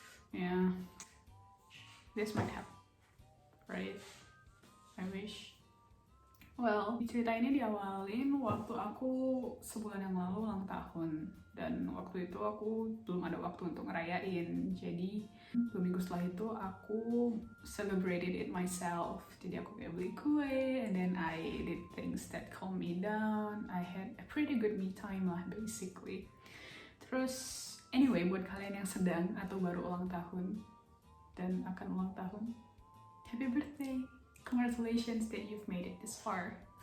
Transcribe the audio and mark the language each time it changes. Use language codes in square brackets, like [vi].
[en] Yeah, this might help, right? I wish. [id] Well, cerita ini diawalin waktu aku sebulan yang lalu ulang tahun, dan waktu itu aku belum ada waktu untuk ngerayain. Jadi 2 minggu setelah itu aku [en] celebrated it myself. [id] Jadi aku kayak beli kue, [en] and then I did things that calm me down. I had a pretty good me time lah, basically. [id] Terus anyway, buat kalian yang sedang atau baru ulang tahun dan akan ulang tahun, [en] happy birthday! Congratulations that you've made it this far.